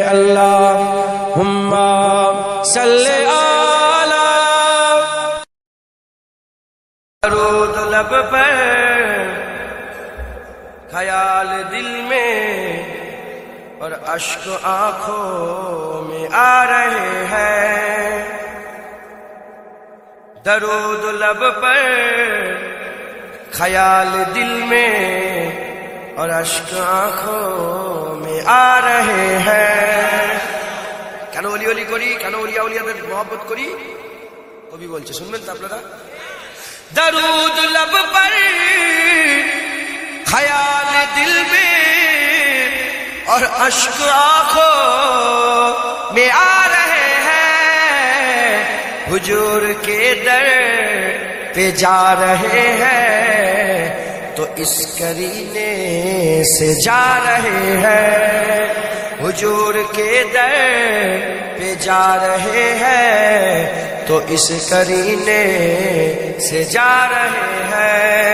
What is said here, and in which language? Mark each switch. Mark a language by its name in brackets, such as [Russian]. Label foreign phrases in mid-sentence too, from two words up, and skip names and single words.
[Urdu] اللہم صلی علی، درود لب پر خیال دل میں اور اشک آنکھوں میں آ رہے ہیں، درود لب پر خیال دل میں اور اشک آنکھوں میں آ رہے ہیں۔ [Bangla] কেন ওলি ওলি করি, কেন ওলিয়া ওলিয়াদের মহব্বত করি, কবি বলছে, শুনবেন তো আপনারা। [Urdu] درود لب پر خیال دل میں اور اشک آنکھوں میں آ رہے ہیں، حضور کے در پہ جا رہے ہیں تو اس کرینے سے جا رہے ہیں، حضور کے در پہ جا رہے ہیں تو اس کرینے سے جا رہے ہیں۔